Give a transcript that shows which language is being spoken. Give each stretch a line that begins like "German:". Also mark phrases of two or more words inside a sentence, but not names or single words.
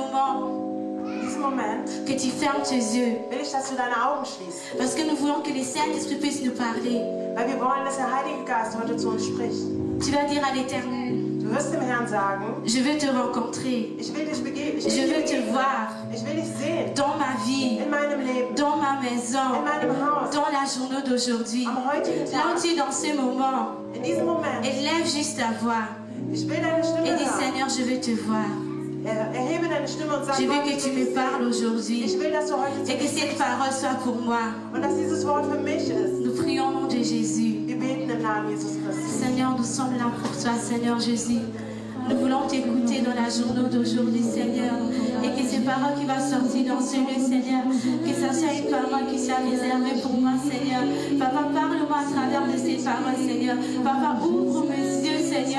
German: moment in diesem Moment
French: que tu fermes tes yeux.
German: will ich, dass du deine Augen schließt.
French: Parce que nous voulons que le Saint-Esprit puisse nous parler.
German: Weil wir wollen, dass der Heilige Geist heute zu uns spricht.
French: Tu vas dire à l'Éternel,
German: Du wirst dem Herrn sagen,
French: je veux te rencontrer.
German: ich will dich begegnen.
French: Je veux te voir
German: Ich will dich sehen.
French: dans ma vie,
German: In meinem Leben.
French: dans ma
German: In
French: maison,
German: meinem Haus.
French: dans la journée d'aujourd'hui.
German: Am heutigen
French: Là où
German: Tag.
French: tu es dans ce moment,
German: In diesem Moment.
French: élève juste ta voix
German: Ich will deine Stimme
French: et dis
German: hören.
French: Seigneur, je veux te voir.
German: Erhebe deine Stimme und sag,
French: Je veux
German: Gott,
French: que
German: ich
French: tu
German: will
French: me
German: dich
French: parles
German: sehen.
French: aujourd'hui
German: Ich will, dass du heute zu
French: et que
German: mir
French: cette
German: sprichst.
French: parole soit pour moi.
German: Und dass dieses Wort für mich ist.
French: Nous prions au nom de Jésus.
German: Wir beten im Namen Jesus Christus.
French: Seigneur, nous sommes là pour toi, Seigneur Jésus. Nous voulons t'écouter dans la journée d'aujourd'hui, Seigneur. Et que ces paroles qui vont sortir dans ce lieu, Seigneur, que ça soit une parole qui soit réservée pour moi, Seigneur. Papa, parle-moi à travers de ces paroles, Seigneur. Papa, ouvre mes yeux, Seigneur.